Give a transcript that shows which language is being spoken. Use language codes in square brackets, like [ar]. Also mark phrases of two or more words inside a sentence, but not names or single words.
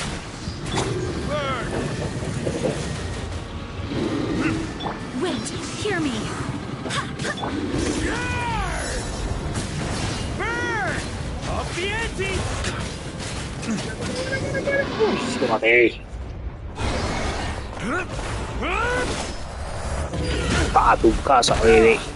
[en] Wait, hear me. [es] Lo maté. Pa tu casa, bebé.